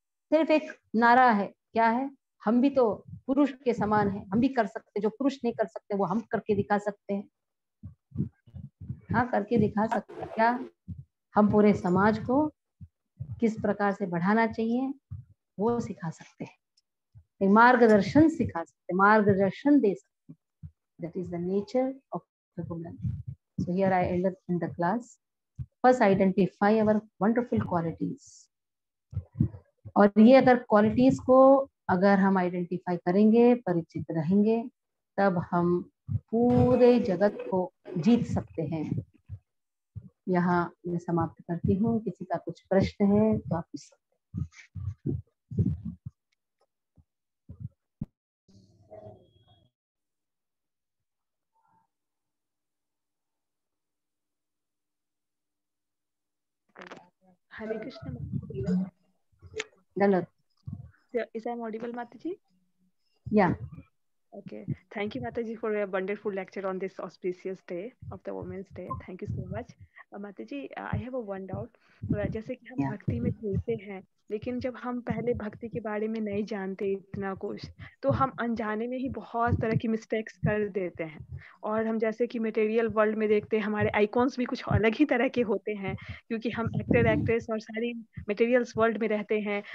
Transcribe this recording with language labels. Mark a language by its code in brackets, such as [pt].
[hi] सिर्फ एक नारा है, क्या है, हम भी तो पुरुष के समान हैं, हम भी कर सकते, जो पुरुष नहीं कर सकते वो हम करके दिखा सकते हैं। हाँ, करके दिखा सकते हैं क्या, हम पूरे समाज को किस प्रकार से बढ़ाना चाहिए वो सिखा सकते हैं, एक मार्गदर्शन सिखा सकते हैं, मार्गदर्शन दे सकते हैं. [en] That is the nature of the woman. So here I ended in the class. First identify our wonderful qualities. [hi] और ये अगर क्वालिटीज को अगर हम आइडेंटिफाई करेंगे, परिचित रहेंगे, तब हम पूरे जगत को जीत सकते हैं. यहाँ मैं समाप्त करती हूँ. किसी का कुछ प्रश्न है तो आप पूछ सकते हैं. Hare Krishna. Galat. [en] Is I audible, Mataji? Yeah. Okay. Thank you, Mataji, for a wonderful lecture on this auspicious day of the Women's Day. Thank you so much. Mataji, I have a one doubt. [hi] जैसे कि हम भक्ति में जुड़ते हैं, लेकिन जब हम पहले भक्ति के बारे में नहीं जानते इतना कुछ, तो हम अनजाने में ही बहुत तरह की मिस्टेक्स कर देते हैं. और हम जैसे कि मटेरियल वर्ल्ड में देखते हैं, हमारे आइकॉन्स भी कुछ अलग ही तरह के होते हैं, क्योंकि हम एक्टर एक्ट्रेस और सारी मटेरियल्स वर्ल्ड में रहते हैं.